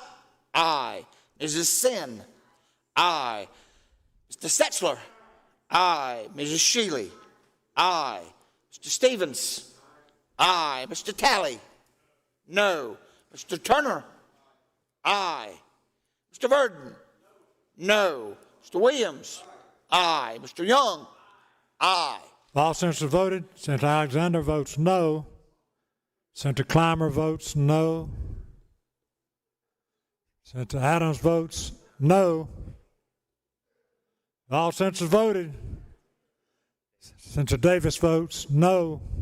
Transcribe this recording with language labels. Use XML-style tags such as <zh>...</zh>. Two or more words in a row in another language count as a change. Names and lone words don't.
<en>Aye. Mrs. Sin. Aye. Mr. Setzler. Aye. Mrs. Shealy. Aye. Mr. Stevens? Aye. Mr. Talley? No. Mr. Turner? Aye. Mr. Verdon? No. Mr. Williams? Aye. Mr. Young? Aye. All senators voted. Senator Alexander votes no. Senator Clymer votes no. Senator Adams votes no. All senators voted. Senator Davis votes no.</en>